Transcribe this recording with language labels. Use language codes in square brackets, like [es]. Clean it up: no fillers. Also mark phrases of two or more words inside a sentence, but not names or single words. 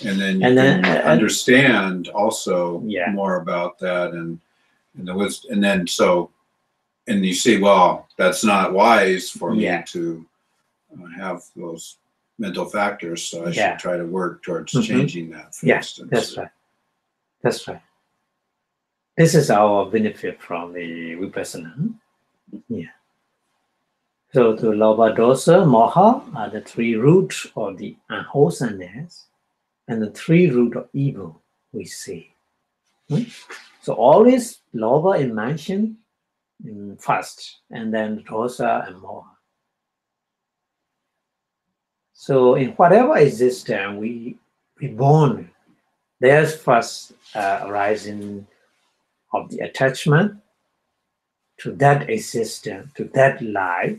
[en] And then you can understand also more about that and you see, well, that's not wise for me to have those mental factors, so I should try to work towards changing that, for instance. That's right. That's right. This is our benefit from the Vipassana. Yeah. So the [pi] lobha, dosa, moha [en] are the three roots of the unwholesomeness and the three roots of evil we see. So always lobha is mentioned first, and then dosa and moha. So in whatever existence we born, there's first arising of the attachment to that existence, to that life.